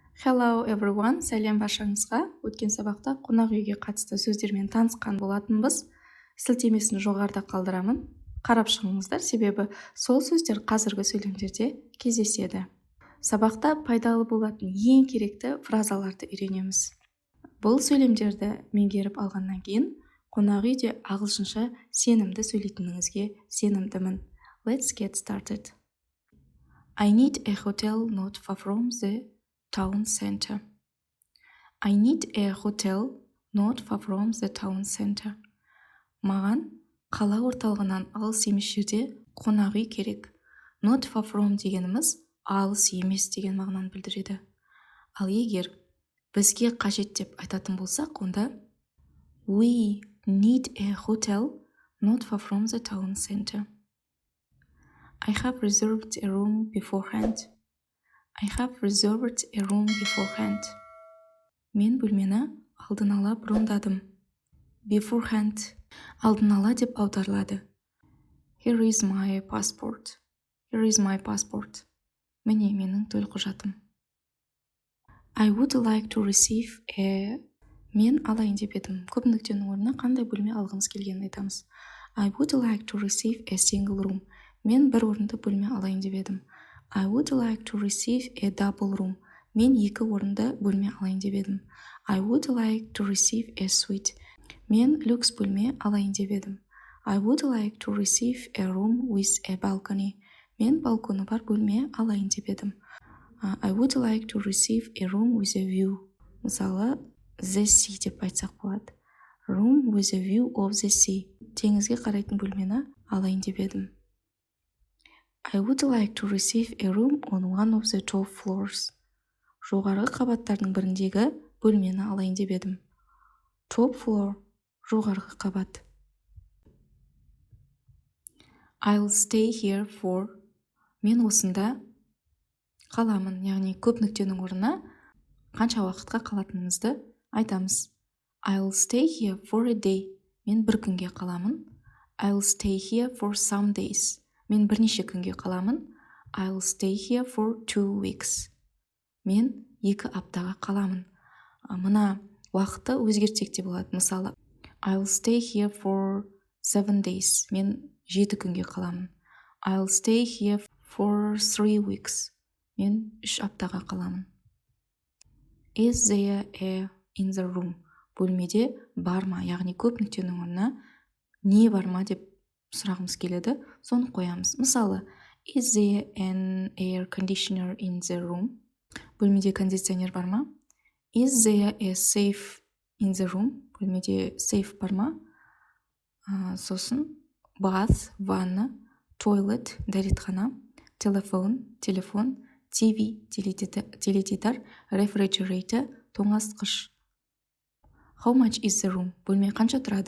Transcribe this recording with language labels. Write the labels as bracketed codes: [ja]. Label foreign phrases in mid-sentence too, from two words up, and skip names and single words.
[en] Hello everyone, [kk] сәлем баршаңызға. Өткен сабақта қонақүйге қатысты сөздермен танысқан болатынбыз. Сілтемесін жоғарыда қалдырамын. Қарап шығыңыздар, себебі сол сөздер қазіргі сөйлемдерде кездеседі. Сабақта пайдалы болатын ең керекті фразаларды үйренеміз. Бұл сөйлемдерді меңгеріп алғаннан кейін қонақүйде ағылшынша сенімді сөйлейтініңізге сенімдімін. [en] Let's get started. I need a hotel not far from the town center. I need a hotel not far from the town center. [kk] Маған қала орталығынан алыс емес жерде қонақ үй керек. [en] Not far from [kk] дегеніміз алыс емес деген мағынаны білдіреді. Ал егер бізге қажет деп айтатын болсақ, онда [en] We need a hotel not far from the town center. I have reserved a room beforehand. I have reserved a room beforehand. [kk] Мен бөлмені алдын ала брондадым. Beforehand алдын ала деп аударылады. [en] Here is my passport. Here is my passport. [kk] Міне менің төлқұжатым. [en] I would like to receive a... [kk] Мен алайын деп едім. Көп нүктенің орнына қандай бөлме алғыңыз келгенін айтамыз. [en] I would like to receive a single room. [kk] Мен бір орынды бөлме алайын деп едім. [en] I would like to receive a double room. [kk] Мен екі орынды бөлме алайын деп едім. [en] I would like to receive a suite. [kk] Мен люкс бөлме алайын деп едім. [en] I would like to receive a room with a balcony. [kk] Мен балконы бар бөлме алайын деп едім. [en] I would like to receive a room with a view. [kk] Мысалы, [en] the sea [kk] деп айтсақ болады. [en] Room with a view of the sea. [kk] Теңізге қарайтын бөлмені алайын деп едім. [en] I would like to receive a room on one of the top floors. [kk] Жоғарғы қабаттардың біріндегі бөлмені алайын деп едім. [en] Top floor, [kk] жоғарғы қабат. [en] I'll stay here for... [kk] Мен осында қаламын, яғни көп нүктенің орнына қанша уақытқа қалатынымызды айтамыз. [en] I'll stay here for a day. [kk] Мен бір күнге қаламын. [en] I'll stay here for some days. [kk] Мен бірнеше күнге қаламын. [en] I'll stay here for 2 weeks. [kk] Мен 2 аптаға қаламын. Мына уақытты өзгертсек те болады. Мысалы, [en] I'll stay here for 7 days. [kk] Мен 7 күнге қаламын. [en] I'll stay here for 3 weeks. [kk] Мен 3 аптаға қаламын. [en] Is there a in the room? [kk] Бөлмеде бар ма? Яғни көп нүктенің орнына не бар ма деп сұрағымыз келеді, соны қоямыз. Мысалы, [en] is there an air conditioner in the room? [kk] Бөлмеде кондиционер бар ма? [en] Is there a safe in the room? [kk] Бөлмеде сейф бар ма? Сосын bath, ванна, toilet, дәретхана, телефон, TV, теледидар, refrigerator, тоңазытқыш. [en] How much is the room? [kk] Бөлме қанша тұрады?